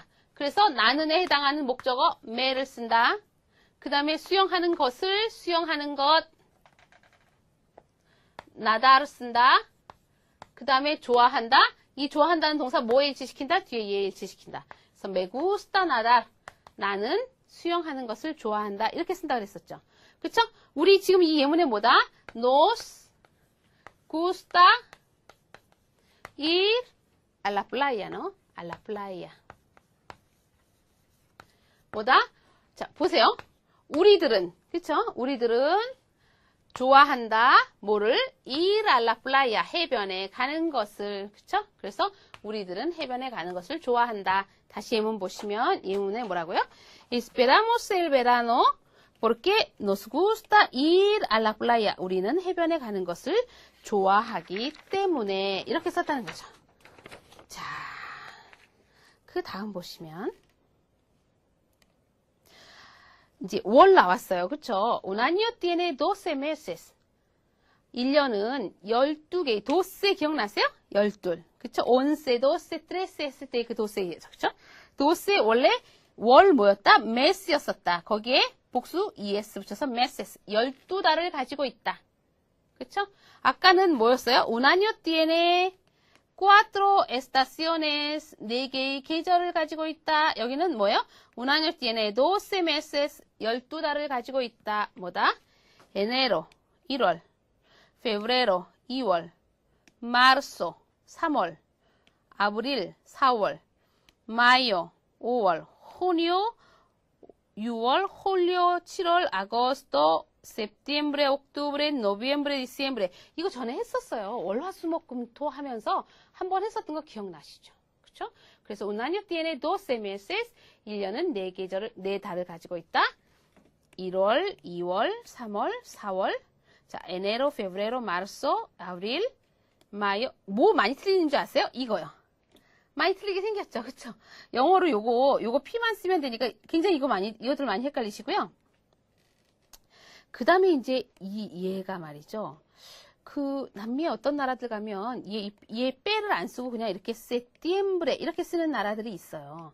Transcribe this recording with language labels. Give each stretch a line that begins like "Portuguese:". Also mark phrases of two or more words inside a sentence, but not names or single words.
Korean: 그래서 나는에 해당하는 목적어 me를 쓴다. 그 다음에 수영하는 것을 수영하는 것 나다를 쓴다. 그 다음에 좋아한다. 이 좋아한다는 동사 뭐에 일치시킨다? 뒤에 얘에 일치시킨다. 그래서
Spanish: me gusta nadar.
Korean: 나는 수영하는 것을 좋아한다. 이렇게 쓴다 그랬었죠. 그쵸? 우리 지금 이 예문에 뭐다?
Spanish: Nos gusta ir a la playa, ¿no? A la playa.
Korean: 뭐다? 자, 보세요. 우리들은, 그쵸? 우리들은 좋아한다. 뭐를?
Spanish: Ir a la playa.
Korean: 해변에 가는 것을. 그쵸? 그래서 우리들은 해변에 가는 것을 좋아한다. 다시 예문 보시면 예문에 뭐라고요?
Spanish: Esperamos el verano porque nos gusta ir a la playa.
Korean: 우리는 해변에 가는 것을 좋아하기 때문에 이렇게 썼다는 거죠. 자, 그 다음 보시면 이제 월 나왔어요. 그쵸?
Spanish: Un año tiene 12 meses.
Korean: 1년은 12개, 12 기억나세요? 12. 그쵸? 11, 12, 13 했을 때 그 12죠. 그쵸? 12 원래 월 뭐였다? mes였었다. 거기에 복수 es 붙여서 meses. 12달을 가지고 있다. 그쵸? 아까는 뭐였어요?
Spanish: Un año tiene 4 estaciones.
Korean: 4개의 계절을 가지고 있다. 여기는 뭐예요?
Spanish: Un año tiene 12 meses.
Korean: 12달을 가지고 있다. 뭐다?
Spanish: enero, 1월. febrero, 2월. marzo, 3월. abril, 4월. mayo, 5월. junio, 6월, julio, 7월, agosto, septiembre, octubre, noviembre, diciembre.
Korean: 이거 전에 했었어요. 월화수목금토 하면서 한번 했었던 거 기억나시죠? 그쵸? 그래서
Spanish: un año tiene 12 meses.
Korean: 1년은 4계절을, 4달을 가지고 있다. 1월, 2월, 3월, 4월. 자,
Spanish: enero, febrero, marzo, abril, mayo.
Korean: 뭐 많이 틀리는 줄 아세요? 이거요. 많이 틀리게 생겼죠. 그쵸? 영어로 요거 P만 쓰면 되니까 굉장히 이것들 많이 헷갈리시고요. 그 다음에 이제 얘가 말이죠. 그 남미의 어떤 나라들 가면 얘 빼를 안 쓰고 그냥 이렇게 septiembre 이렇게 쓰는 나라들이 있어요.